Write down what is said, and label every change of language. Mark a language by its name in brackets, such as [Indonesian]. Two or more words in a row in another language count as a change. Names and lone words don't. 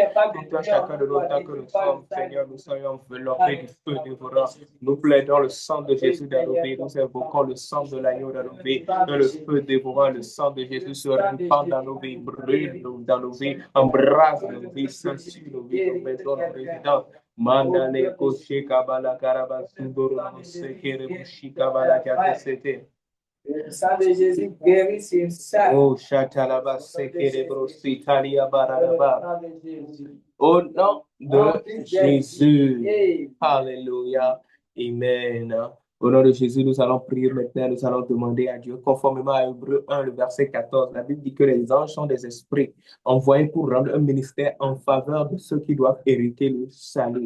[French] Tout un chacun de nous, tant que nous sommes, Seigneur, nous soyons enveloppés du feu dévorant. Nous plaidons le sang de Jésus dans nos vies, nous invoquons le sang de l'agneau dans nos vies, que le feu dévorant, le sang de Jésus se répand dans nos vies, brûle dans nos vies, embrase nos vies, sanctifie nos vies, nos maisons, nos résidences. Mandale koche kabala karaba sudoro sekere bushi kabala kakesete. Le sang de Jésus guérit sur ça. Oh chatalaba sekere brosi talia baraba. Au nom de Jésus. Alléluia. Amen. Au nom de Jésus, nous allons prier maintenant, nous allons demander à Dieu, conformément à Hébreux 1, le verset 14, la Bible dit que les anges sont des esprits envoyés pour rendre un ministère en faveur de ceux qui doivent hériter le salut.